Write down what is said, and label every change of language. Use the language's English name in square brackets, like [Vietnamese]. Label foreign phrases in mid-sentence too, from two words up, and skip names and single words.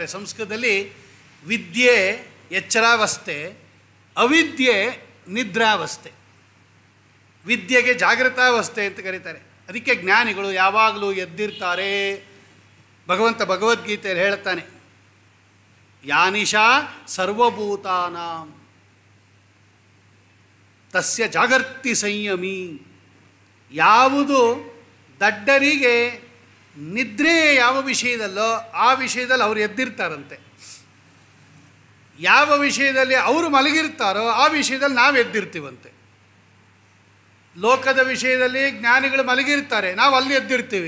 [Kannada] ಸಂಸ್ಕೃತದಲ್ಲಿ ವಿದ್ಯೆ ಎಚ್ಚರಾವಸ್ಥೆ, ಅವಿದ್ಯೆ ನಿದ್ರಾವಸ್ಥೆ. ವಿದ್ಯೆಗೆ ಜಾಗೃತಾವಸ್ಥೆ ಅಂತ ಕರೀತಾರೆ. ಅದಕ್ಕೆ ಜ್ಞಾನಿಗಳು ಯಾವಾಗಲೂ ಎದ್ದಿರ್ತಾರೆ. ಭಗವಂತ ಭಗವದ್ಗೀತೆಯಲ್ಲಿ ಹೇಳ್ತಾನೆ, [Sanskrit] ಯಾನಿಶಾ ಸರ್ವಭೂತಾನಾಂ ತಸ್ಯ ಜಾಗರ್ತಿ ಸಂಯಮಿ. [Kannada] ಯಾವುದು ದಡ್ಡರಿಗೆ ನಿದ್ರೆ ಯಾವ ವಿಷಯದಲ್ಲೋ ಆ ವಿಷಯದಲ್ಲಿ ಅವರು ಎದ್ದಿರ್ತಾರಂತೆ. ಯಾವ ವಿಷಯದಲ್ಲಿ ಅವರು ಮಲಗಿರ್ತಾರೋ ಆ ವಿಷಯದಲ್ಲಿ ನಾವು ಎದ್ದಿರ್ತೀವಂತೆ. ಲೋಕದ ವಿಷಯದಲ್ಲಿ ಜ್ಞಾನಿಗಳು ಮಲಗಿರ್ತಾರೆ, ನಾವು ಅಲ್ಲಿ ಎದ್ದಿರ್ತೀವಿ.